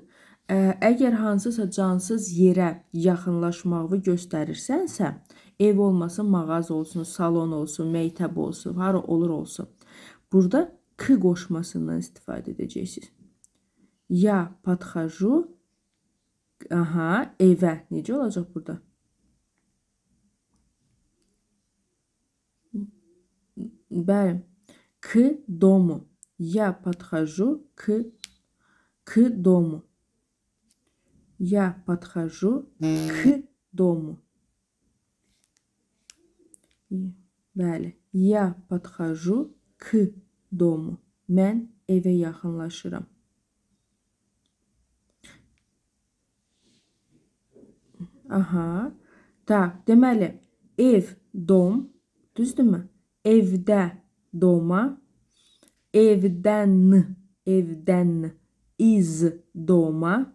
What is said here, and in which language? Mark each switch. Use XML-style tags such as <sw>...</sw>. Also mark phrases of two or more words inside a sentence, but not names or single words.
<az>Əgər hansısa cansız yerə yaxınlaşmağı göstərirsənsə, ev olmasın, mağaz olsun, salon olsun, məktəb olsun, hara olur olsun. Burada k qoşmasından istifadə edəcəksiniz.</az> <ru>Ya подхожу evə.</ru> <az>Necə olacaq burada? Bəli.</az> <ru>К дому. Я подхожу к дому. Я подхожу к дому.</ru> <az>Bəli.</az> <ru>Я подхожу к дому.</ru> <az>Mən evə yaxınlaşıram. Deməli, ev, dom, düzdürmü? Evdə, doma. Evdən,</az> <ru>из дома.</ru>